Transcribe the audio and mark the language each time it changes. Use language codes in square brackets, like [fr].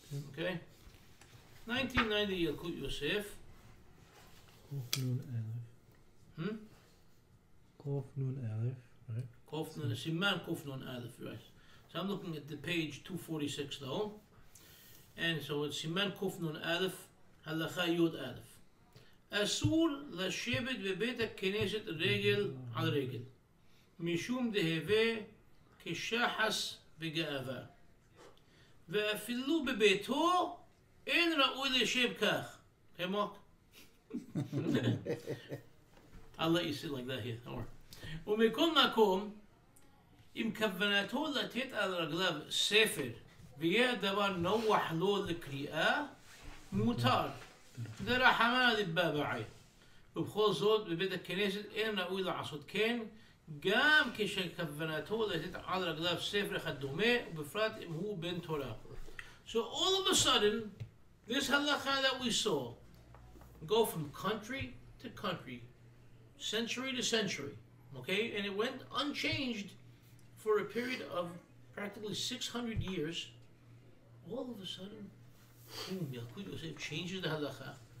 [en] Okay? 1990 Yalkut Yosef. Kof Nun Aleph. Hmm? Kof Nun Aleph, right? Kof Nun, Siman Kof Nun Aleph, right? So I'm looking at the page 246 though. And so it's Siman Kof Nun Aleph, Halacha Yud Aleph. [he] אסור לשבת בבית הכנסת רגל על רגל, משום דהווה כשחס וגאווה. ואפילו בביתו אין ראוי לשב כך. [en] Okay, Mark? I'll let you sit like that here, don't worry. [he] ומכל מקום, אם כוונתו לתת על רגליו ספר, ויהיה הדבר נוח לו לקריאה, מותר. דרחמנא דבבעי. ובכל זאת, בבית הכנסת אין ראוי לעשות כן, גם כשכוונתו לתת על רגליו ספר אחד דומה, ובפרט אם הוא בן תורה. [en] So all of a sudden, this halacha that we saw go from country to country, century to century, okay? And it went unchanged for a period of practically 600 years. All of a sudden, boom, Yalkut Yosef changes the halacha.